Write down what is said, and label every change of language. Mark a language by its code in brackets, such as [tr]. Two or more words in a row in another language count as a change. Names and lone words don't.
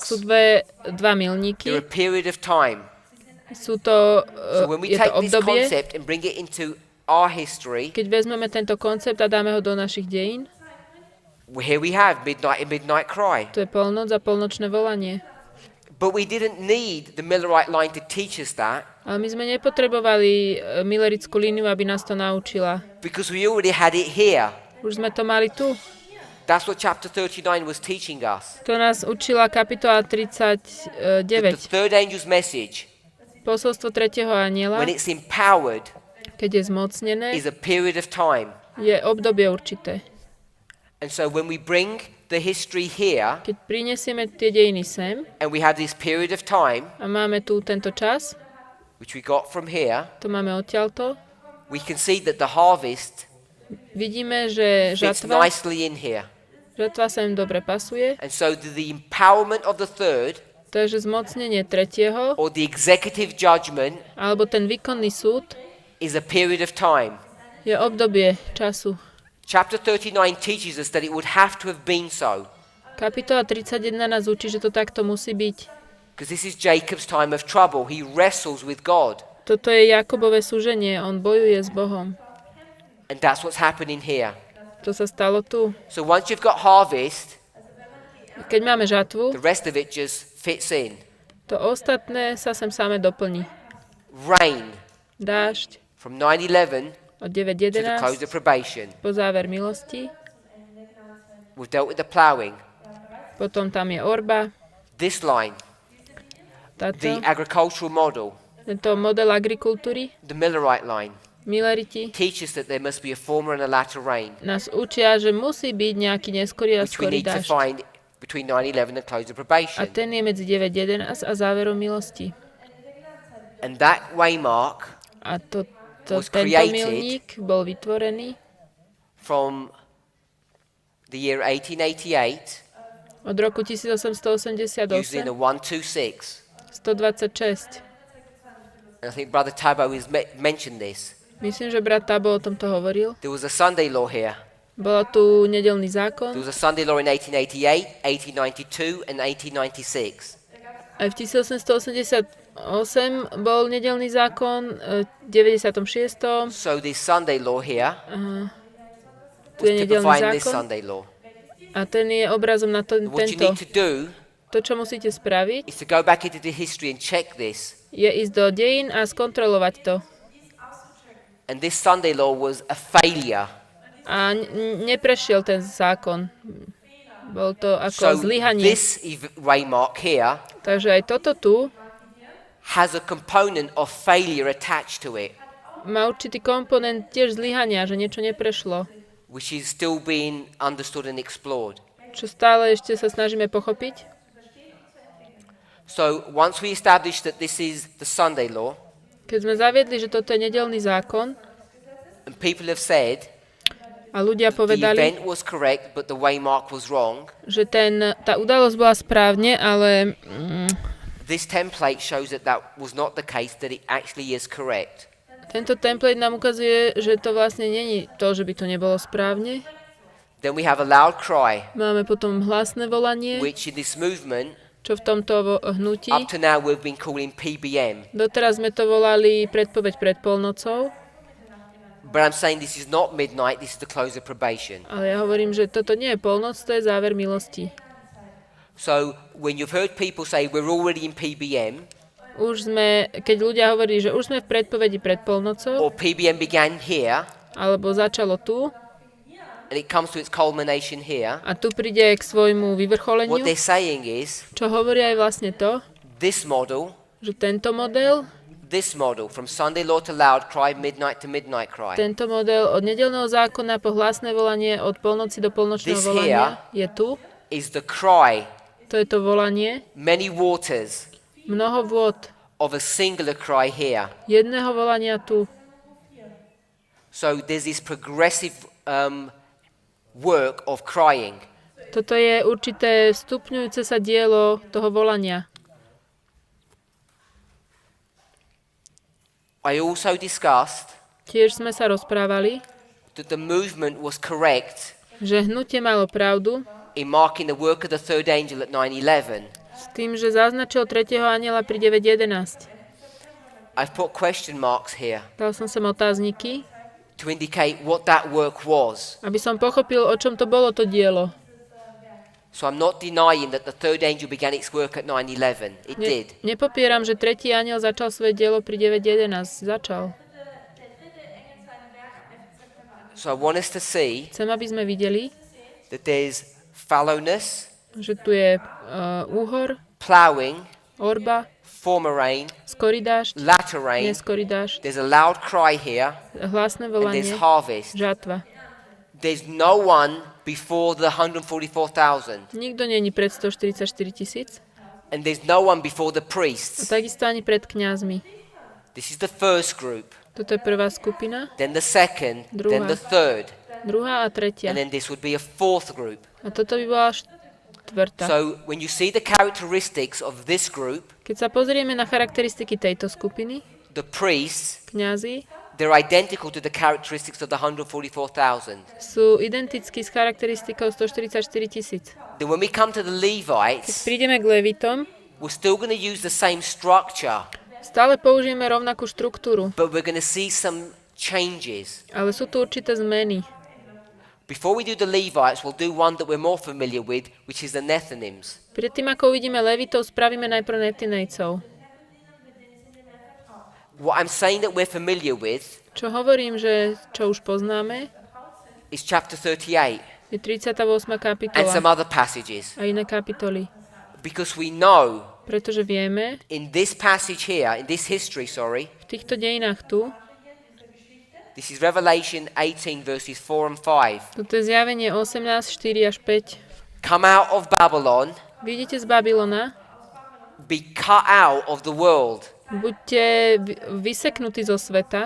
[sk] sú dva [en] They're a [sk] milníky. [en] period of time. [sk] Sú to, [en] So when we [sk] je [en] take [sk] to [en] this [sk] obdobie, [en] concept and bring it into our history, [sk] keď vezmeme tento koncept a dáme ho do našich dejín, [en] here we have midnight and midnight cry. [sk] to je polnoc a polnočné volanie. [en] But we didn't need the Millerite line to teach us that [sk] Ale my sme nepotrebovali Millerickú líniu, aby nás to naučila. [en] because we already had it here. [sk] Už sme to mali tu. [en] That's what chapter 39 was teaching us. [sk] To nás učila kapitola [en] The [sk] 39. [en] third angel's message, [sk] Posolstvo tretieho aniela, [en] when it's empowered, [sk] keď je zmocnené, [en] is a period of time. [sk] je obdobie určité. [en] And so when we bring the history here, [sk] Keď prinesieme tie dejiny sem [en] and we have this period of time, [sk] a máme tu tento čas, [en] which we got from here, [sk] to máme odtiaľto, [en] we can see that the harvest [sk] vidíme, že [en] fits [sk] žatva [en] nicely in here. [sk] sa im dobre pasuje. [en] And so the empowerment of the third, [sk] To je, že zmocnenie tretieho, [en] or the executive judgment, [sk] alebo ten výkonný súd, [en] is a period of time. [sk] je obdobie času. [en] Chapter 39 teaches us that it would have to have been so, [sk] Kapitola 31 nás učí, že to takto musí byť. [en] because this is Jacob's time of trouble. He wrestles with God. [sk] Toto je Jakobové súženie, on bojuje s Bohom. [en] And that's what's happening here. [sk] To sa stalo tu. [en] So once you've got harvest, [sk] Keď máme žatvu, [en] the rest of it just fits in. [sk] to ostatné sa sem same doplní. [en] Rain [sk] Dážď [en] from 9/11 [sk] od [en] to the close [sk] 9.11 [en] of probation. [sk] po záver milosti, [en] We've dealt with the ploughing. [sk] potom tam je orba, [en] This line, the [sk] táto, [en] agricultural model, [sk] tento model agrikultúry, [en] the Millerite line, [sk] Milleriti, [en] teaches that there must be a former and a latter rain, [sk] nás učia, že musí byť nejaký neskorý a [en] which we [sk] skorý [en] need to [sk] dážď. [en] find between 9/11 and close of [sk] A [en] probation. [sk] ten je medzi 9.11 a záverom milosti. [en] And that waymark [sk] A [en] Was [sk] tento [en] created [sk] milník bol vytvorený [en] from the year 1888 [sk] od roku 1888, [en] using a 126. [sk] 126. [en] And I think Brother Tabo has mentioned this. [sk] Myslím, že brat Tabo o tomto hovoril. [en] There was a Sunday law here. [sk] Bolo tu nedeľný [en] There [sk] zákon. [en] was a Sunday law in 1888, 1892 and 1896. [sk] Aj v 1888 bol nedeľný zákon, v 96. [en] So this Sunday law here [sk] Tu je [en] was [sk] nedeľný [en] typifying this [sk] zákon [en] Sunday law. [sk] a ten je obrazom na [en] What you [sk] tento. [en] need to do [sk] To, čo musíte spraviť, [en] is to go back into the history and check this. [sk] je ísť do dejín a skontrolovať to. [en] And this Sunday law was a failure. [sk] A neprešiel ten zákon. Bol to [en] So [sk] ako zlyhanie. [en] this waymark here [sk] Takže aj toto tu [en] has a component of failure attached to it, [sk] má určitý komponent tiež zlyhania, že niečo neprešlo. [en] which is still being understood and explored. [sk] Čo stále ešte sa snažíme pochopiť. [en] So once we establish that this is the Sunday law, [sk] Keď sme zaviedli, že toto je nedeľný zákon [en] and people have said [sk] a ľudia [en] the [sk] povedali, [en] event was correct but the waymark was wrong, [sk] že tá udalosť bola správne, ale [en] this template shows that that was not the case, that it actually is correct. [sk] tento template nám ukazuje, že to vlastne není to, že by to nebolo správne. [en] Then we have a loud cry, [sk] Máme potom hlasné volanie, [en] which in this movement, [sk] čo v tomto hnutí. [en] up to now we've been calling PBM. [sk] Doteraz sme to volali predpoveď pred polnocou, [en] But I'm saying this is not midnight, this is the close of probation. [sk] ale ja hovorím, že toto nie je polnoc, to je záver milosti. [en] So when you've heard people say we're already in PBM, [sk] Keď ľudia hovorí, že už sme v predpovedi pred polnocou, [en] or PBM began here, [sk] alebo začalo tu, [en] and it comes to its culmination here, [sk] a tu príde k svojmu [en] what [sk] vyvrcholeniu, [en] they're saying is [sk] čo hovoria aj vlastne to, [en] this model, [sk] že tento model [en] from Sunday law to loud cry, midnight to midnight cry, [sk] Tento model od nedeľného zákona po hlasné volanie, od polnoci do polnočného [en] This [sk] volania je tu. [en] is the cry, [sk] To je to volanie. [en] many waters, [sk] Mnoho vôd, [en] of a singular cry here. [sk] Jedného volania tu. [en] So there's this progressive work of crying. [sk] Toto je určité stupňujúce sa dielo toho volania. [en] I also discussed [sk] Tiež sme sa rozprávali, [en] that the movement was correct [sk] že hnutie malo pravdu [en] in marking the work of the third angel at 9:11. [sk] s tým, že zaznačil tretieho anjela pri 9.11. [en] I've put question marks here [sk] Dal som sem otázniky, [en] to indicate what that work was. [sk] aby som pochopil, o čom to bolo to dielo. [en] So I'm not denying that the third angel began its work at 9:11. It did. [sk] Nepopieram, že tretí anjel začal svoje dielo pri 9.11. Začal. [en] So I want us to see [sk] Chcem, aby sme videli, [en] that there's fallowness, [sk] že tu je úhor, [en] ploughing, [sk] orba, [en] former rain, [sk] skorý dážď, [en] latter rain. [sk] neskorý dážď, [en] There's a loud cry here, [sk] hlasné [en] and [sk] volanie, [en] there's harvest. [sk] žatva. [en] There's no one before the 144,000, [sk] Nikto není pred 144 000 [en] and there's no one before the [sk] a [en] priests. [sk] takisto ani pred kňazmi. [en] This is the first group, [sk] Toto je prvá skupina, [en] then the second, then the third, [sk] druhá a tretia. [en] and then this would be a fourth group. [sk] A toto by bola štvrtá. [en] So when you see the characteristics of this group, [sk] Keď sa pozrieme na charakteristiky tejto skupiny, [en] the priests, [sk] kňazi [en] they're identical to the characteristics of the 144,000. [sk] sú identickí s charakteristikou 144 000. [en] Then when we come to the [sk] Keď [en] Levites, [sk] prídeme k Levitom, [en] we're still going to use the same structure, [sk] stále použijeme rovnakú štruktúru, [en] but we're going to see some changes. [sk] ale sú tu určité zmeny. [en] Before we do the Levites, we'll do one that we're more familiar with, which is the Nethinims. [sk] Predtým, ako uvidíme Levitov, spravíme najprv Netinejcov. [en] What I'm saying that we're familiar with [sk] Čo hovorím, že čo už poznáme, [en] is chapter 38 [sk] je 38. [en] and some [sk] kapitola [en] other passages. [sk] a iné kapitoly. [en] Because we know [sk] Pretože vieme, [en] in this passage here, in this history, [sk] v týchto dejinách tu, [en] this is Revelation 18 verses 4 and 5. [sk] toto je zjavenie 18, 4 až 5. [en] Come out of Babylon, [sk] Vidíte z Babylona, [en] be cut out of the world. [sk] buďte vyseknutí zo sveta,